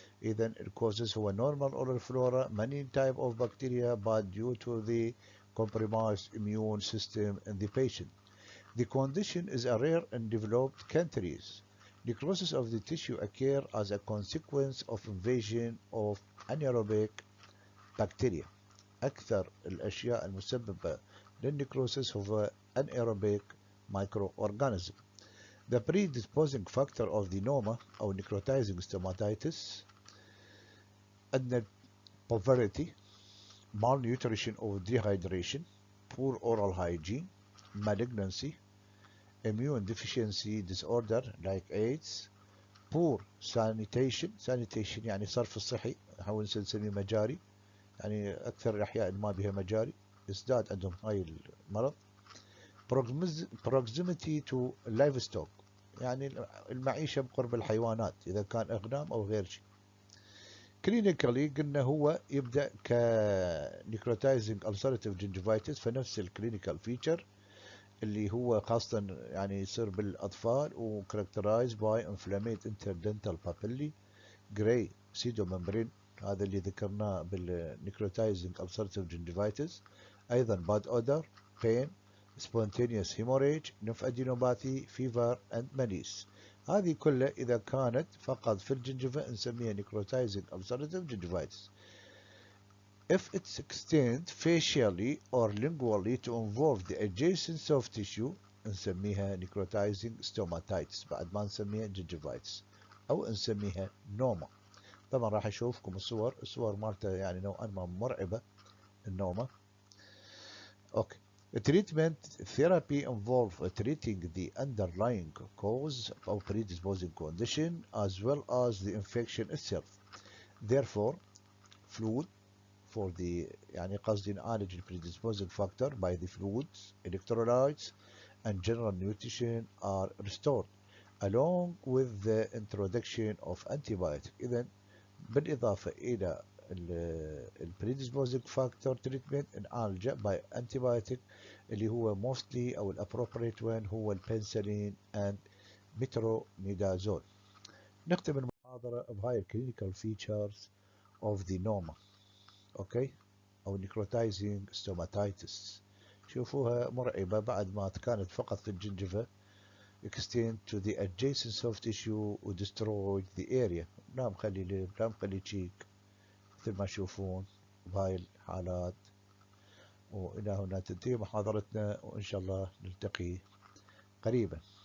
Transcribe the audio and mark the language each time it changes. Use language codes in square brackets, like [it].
[en] إذن it causes هو normal oral flora, many type of bacteria, but due to the compromised immune system in the patient. The condition is a rare in developed countries. Necrosis of the tissue occur as a consequence of invasion of anaerobic bacteria. [ar] أكثر الأشياء المسببة للنكروسيس هو [en] anaerobic microorganism. The predisposing factor of the noma أو necrotizing stomatitis أن poverty, malnutrition or dehydration, poor oral hygiene, malignancy, immune deficiency disorder like AIDS, poor sanitation [ar] يعني صرف الصحي نحاول نسميه مجاري يعني أكثر الأحياء اللي ما بها مجاري ازداد عندهم هاي المرض. [en] proximity to livestock [ar] يعني المعيشة بقرب الحيوانات إذا كان أغنام أو غير شيء. clinically قلنا هو يبدأ ك necrotizing ulcerative gingivitis فنفس الكلينيكال فيتشر اللي هو خاصة يعني يصير بالأطفال و [en] characterized by inflamed interdental papillae gray pseudomembrane [ar] هذا اللي ذكرناه بالنيكروتايزنج [en] ulcerative gingivitis. أيضا bad odor, pain, spontaneous hemorrhage, lymphadenopathy, fever and malaise. [ar] هذه كلها إذا كانت فقط في الجنجفة نسميها [en] necrotizing ulcerative gingivitis. If it's extend facially or lingually to involve the adjacent soft tissue نسميها necrotizing stomatitis [ar] بعد ما نسميها [en] gingivitis أو نسميها noma. [ar] طبعا راح اشوفكم الصور مالته يعني نوعا ما مرعبة النومة. اوكي. [en] Treatment therapy involve treating the underlying cause or predisposing condition as well as the infection itself. Therefore, fluid for the [ar] يعني قصدي نعالج [en] the predisposing factor by the fluids, electrolytes and general nutrition are restored along with the introduction of antibiotic. [ar] إذن بالإضافة إلى [en] predisposing factor treatment نعالجه by antibiotic اللي هو mostly أو appropriate one هو البنسلين and metronidazole. [ar] نختم المحاضرة بهاي [en] clinical features of the noma [ar] أوكي أو [en] necrotizing stomatitis. [ar] شوفوها مرعبة بعد ما كانت فقط في الجنجفة [en] extend to the adjacent soft tissue و destroy the area. [ar] لا مخلي لب لا مخلي تشيك مثل ما تشوفون بهاي الحالات. وإلى هنا تنتهي محاضرتنا وإن شاء الله نلتقي قريبا.